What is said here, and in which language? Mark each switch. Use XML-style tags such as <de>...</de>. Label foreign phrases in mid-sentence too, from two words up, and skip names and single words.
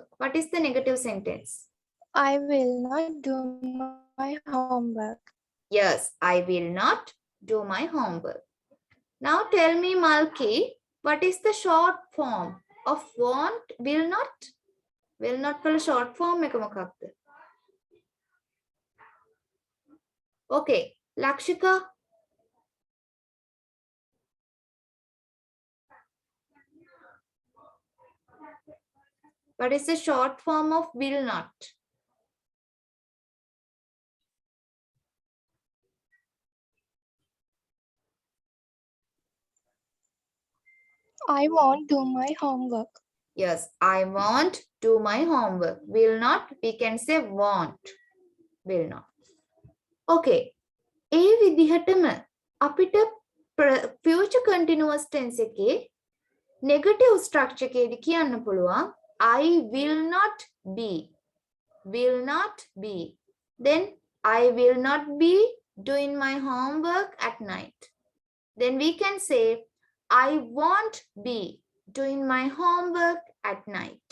<en>What is the negative sentence? I will not do my homework. Yes, I will not do my homework. Now tell me, Malki, what is the short form of want, will not? Will not for short form</en> <si>එක මොකක්ද?</si> <en>Okay, Lakshika. What is the short form of will not? I won't do my homework. Yes, I won't do my homework. Will not, we can say won't. Will not. Okay.</en> <si>ඒ විදිහටම අපිට</si> <en>future continuous tense එකේ negative structure</en> <si>එකේදී කියන්න පුළුවන්</si> <en>I will not be. Will not be. Then I will not be doing my homework at night. Then we can say I won't be doing my homework at night.</en>